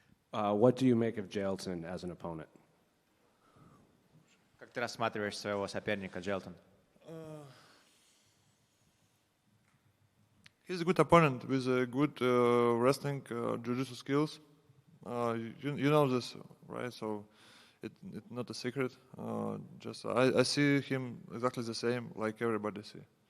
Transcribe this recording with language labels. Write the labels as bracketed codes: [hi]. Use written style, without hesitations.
[en] What do you make of Jailton as an opponent? [ru] Как ты рассматриваешь своего соперника, Jailton? [en] He's a good opponent with a good wrestling, jiu-jitsu skills. You know this, right? So it's not a secret. I see him exactly the same like everybody see.